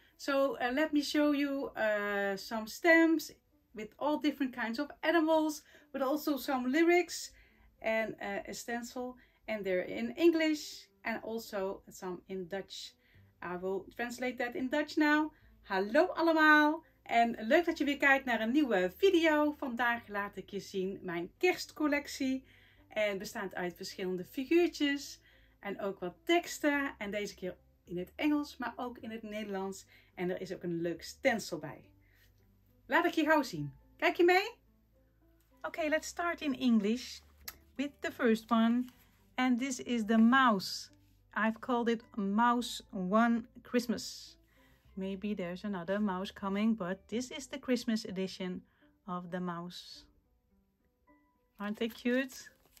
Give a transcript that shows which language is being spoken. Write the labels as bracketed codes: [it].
[en] So let me show you some stamps with all different kinds of animals, but also some lyrics and a stencil, and they're in English and also some in Dutch. I will translate that in Dutch now. [nl] Hallo allemaal! En leuk dat je weer kijkt naar een nieuwe video. Vandaag laat ik je zien mijn kerstcollectie. En bestaat uit verschillende figuurtjes en ook wat teksten. En deze keer in het Engels, maar ook in het Nederlands. En er is ook een leuk stencil bij. Laat ik je gauw zien. Kijk je mee? [en] Okay, let's start in English with the first one. And this is the mouse. I've called it Mouse One Christmas. Maybe there's another mouse coming, but this is the Christmas edition of the mouse. Aren't they cute?